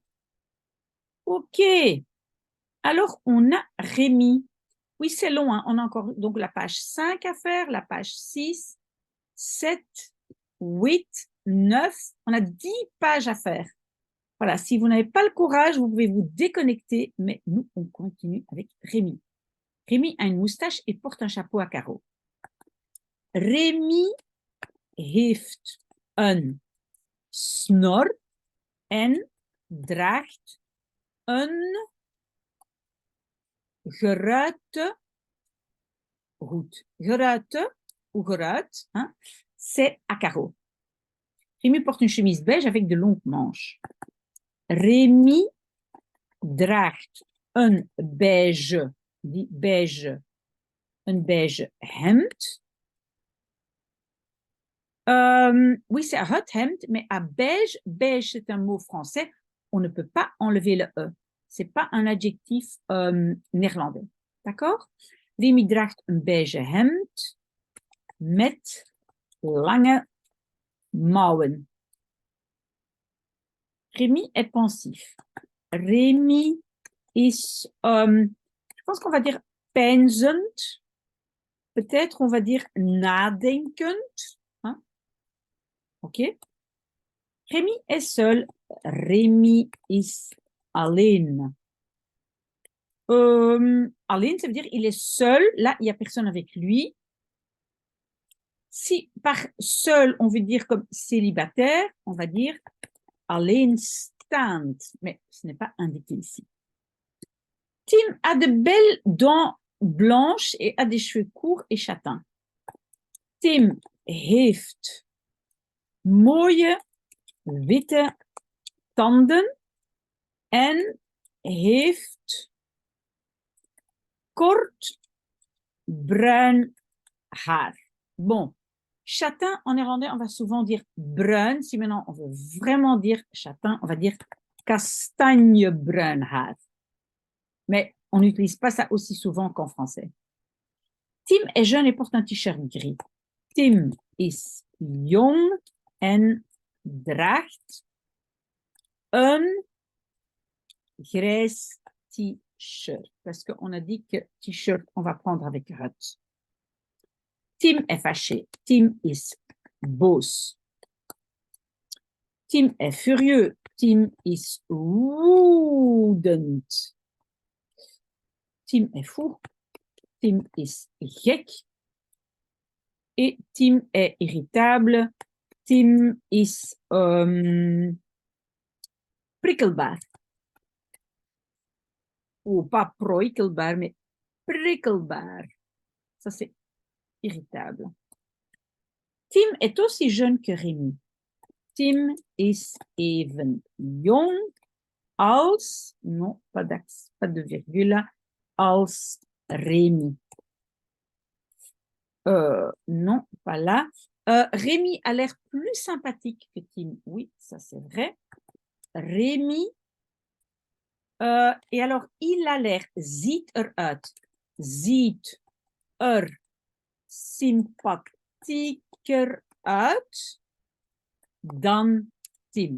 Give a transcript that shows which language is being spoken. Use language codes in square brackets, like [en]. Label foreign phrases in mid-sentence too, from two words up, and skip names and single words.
[fr] OK. Alors, on a Rémi. Oui, c'est long. Hein. On a encore donc la page 5 à faire, la page 6, 7, 8, 9. On a 10 pages à faire. Voilà, si vous n'avez pas le courage, vous pouvez vous déconnecter, mais nous, on continue avec Rémi. Rémi a une moustache et porte un chapeau à carreaux. [nl] Rémi heeft een snor en draagt een geruite hoed. [fr] Geruite ou geruit, hein, c'est à carreaux. Rémi porte une chemise beige avec de longues manches. [nl] Rémi draagt een beige, een beige hemd. [fr] Oui, c'est un [nl] hot hemd, [fr] mais à beige, beige c'est un mot français, on ne peut pas enlever le E. Ce n'est pas un adjectif néerlandais. D'accord? [nl] Rémi draagt een beige hemd met lange mouwen. [fr] Rémi est pensif. Rémi is, je pense qu'on va dire peinzend. Peut-être on va dire nadenkend. Hein? OK? Rémi est seul. [nl] Rémi is alleen. Alleen, [fr] ça veut dire il est seul. Là, il n'y a personne avec lui. Si par seul, on veut dire comme célibataire, on va dire alleenstaand. Mais ce n'est pas indiqué ici. Tim a de belles dents blanches et a des cheveux courts et châtains. [nl] Tim heeft mooie witte tanden en heeft kort bruin haar. [fr] Bon, Châtain, en néerlandais, on va souvent dire bruin. Si maintenant on veut vraiment dire châtain, on va dire [nl] kastanjebruin haar. [fr] Mais on n'utilise pas ça aussi souvent qu'en français. Tim est jeune et porte un t-shirt gris. [nl] Tim is jong en draagt een grijs t-shirt. [fr] Parce qu'on a dit que t-shirt, on va prendre avec hut. Tim est fâché. [nl] Tim is boos. [fr] Tim est furieux. [nl] Tim is woedend. [fr] Tim est fou. [nl] Tim is gek. [fr] Et Tim est irritable. [nl] Tim is prikkelbaar. [fr] Ou pas prikkelbaar, mais prikkelbaar. Ça, c'est irritable. Tim est aussi jeune que Rémi. [nl] Tim is even jong als, [fr] non, pas de virgule, als Rémi. Non, pas là. Rémi a l'air plus sympathique que Tim. Oui, ça c'est vrai. Rémi, et alors il a l'air, [nl] ziet eruit, ziet sympathieker uit dan Tim.